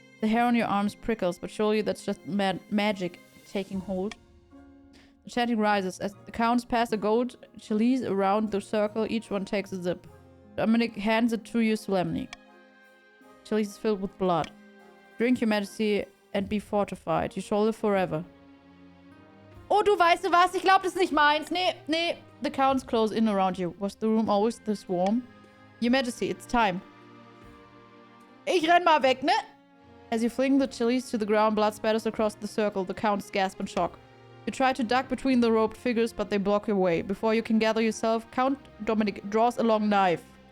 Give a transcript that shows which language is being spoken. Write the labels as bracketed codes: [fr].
[en] The hair on your arms prickles, but surely that's just magic taking hold. The chanting rises. As the counts pass a gold chalice around the circle, each one takes a sip. Dominic hands it to you solemnly. The chalice is filled with blood. Drink, Your Majesty, and be fortified. You shall live forever. [de] Oh, du weißt du was? Ich glaub, das ist nicht meins. Nee. [en] The counts close in around you. Was the room always this warm? Your Majesty, it's time. [de] Ich renn mal weg, ne? [en] As you fling the chalice to the ground, blood spatters across the circle. The counts gasp in shock. You try to duck between the roped figures, but they block your way. Before you can gather yourself, Count Dominic draws a long knife.